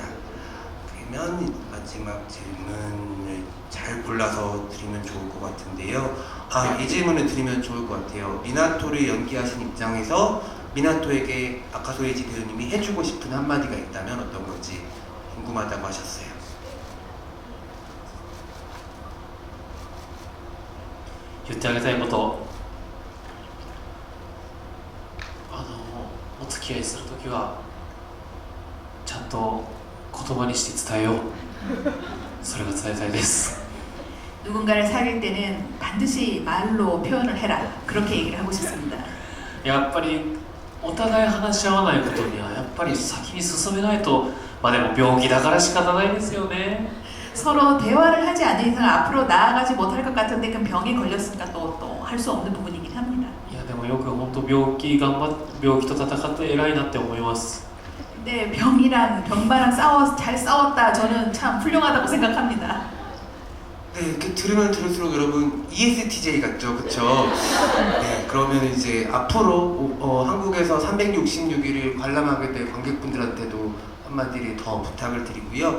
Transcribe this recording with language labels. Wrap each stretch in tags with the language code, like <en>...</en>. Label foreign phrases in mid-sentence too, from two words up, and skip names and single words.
<ko>그러면 마지막 질문을 잘 골라서 드리면 좋을 것 같은데요. 이 질문을 드리면 좋을 것 같아요. 미나토를 연기하신 입장에서 미나토에게 아까 소희지 배우님이 해주고 싶은 한마디가 있다면 어떤 건지 궁금하다고 하셨어요.</ko> <ja>言ってあげたいことお付き合いするときはちゃんと言葉にして伝えようそれが伝えたいです</ja> <ko>누군가를 사귈 때는 반드시 말로 표현을 해라. 그렇게 얘기를 하고 싶습니다.</ko> <ja>やっぱりお互い話し合わないことにはやっぱり先に進めないとまあでも病気だから仕方ないですよね</ja> <ko>서로 대화를 하지 않는 이상 앞으로 나아가지 못할 것 같은데 그 병에 걸렸으니까 또 할 수 없는 부분이긴 합니다.</ko> <ja>いやでもよく本当病気と戦って偉いなって思います</ja> <ko>근데 병마랑 잘 싸웠다. 저는 참 훌륭하다고 생각합니다. 네, 이렇게 들으면 들을수록 여러분 ESTJ 같죠, 그쵸? 네, 그러면 이제 앞으로 한국에서 366일을 관람하게 될 관객분들한테도 한마디를 더 부탁을 드리고요.</ko>